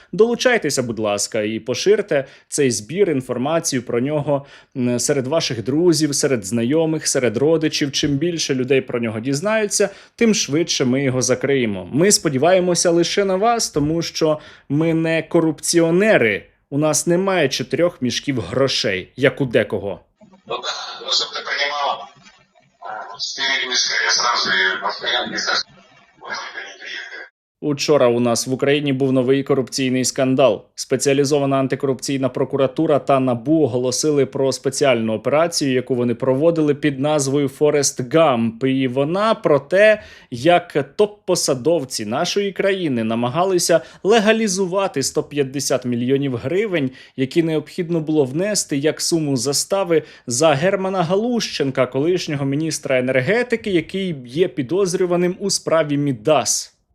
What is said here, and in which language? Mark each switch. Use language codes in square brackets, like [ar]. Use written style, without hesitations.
[uk] Долучайтеся, будь ласка, і поширте цей збір, інформацію про нього серед ваших друзів, серед знайомих, серед родичів. Чим більше людей про нього дізнаються, тим швидше ми його закриємо. Ми сподіваємося лише на вас, тому що ми не корупціонери. У нас немає 4 мішків грошей, як у декого. [ru] Чтобы ты понимал, 4 мешка, я сразу и постоянно не скажу, не приехали. [uk] Учора у нас в Україні був новий корупційний скандал. Спеціалізована антикорупційна прокуратура та НАБУ оголосили про спеціальну операцію, яку вони проводили під назвою «Форест Гамп». І вона про те, як топ-посадовці нашої країни намагалися легалізувати 150 мільйонів гривень, які необхідно було внести як суму застави за Германа Галущенка, колишнього міністра енергетики, який є підозрюваним у справі Мідас.